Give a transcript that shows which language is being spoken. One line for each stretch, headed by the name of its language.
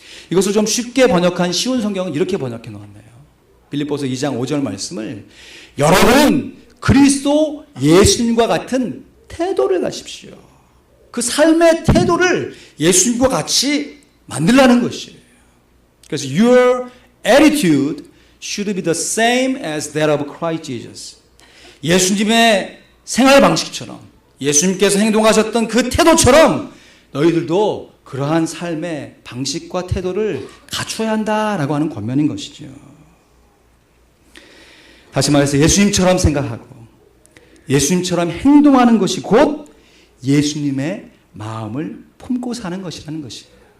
Korean: 이것을 좀 쉽게 번역한 쉬운 성경은 이렇게 번역해 놓았네요. 빌립보서 2장 5절 말씀을 여러분 그리스도 예수님과 같은 태도를 가십시오. 그 삶의 태도를 예수님과 같이 만들라는 것이에요. 그래서
English: your attitude should be the same as that of Christ Jesus.
Korean: 예수님의 생활 방식처럼 예수님께서 행동하셨던 그 태도처럼 너희들도 그러한 삶의 방식과 태도를 갖춰야 한다라고 하는 권면인 것이죠. 다시 말해서 예수님처럼 생각하고 예수님처럼 행동하는 것이 곧 예수님의 마음을 품고 사는 것이라는 것이에요.